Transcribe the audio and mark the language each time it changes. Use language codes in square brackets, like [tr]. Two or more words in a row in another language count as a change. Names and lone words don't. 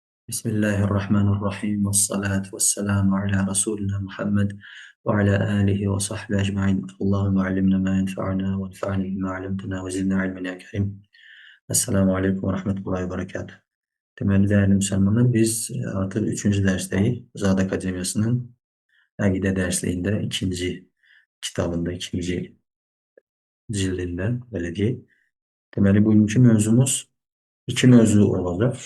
[ar] بسم الله الرحمن الرحيم. والصلاة والسلام على رسولنا محمد وعلى آله وصحبه أجمعين. اللهم علمنا ما ينفعنا وانفعنا بما علمتنا وزدنا علما يا كريم. السلام عليكم ورحمة الله وبركاته. [az] Deməli, dəyərli müsəlmanlar, biz artıq 3-cü dərsdəyik. Zad Akademiyasının əqidə dərsliyində ikinci kitabında, ikinci cildində, belə deyək. Deməli, bugünkü mövzumuz iki mövzu olacaq.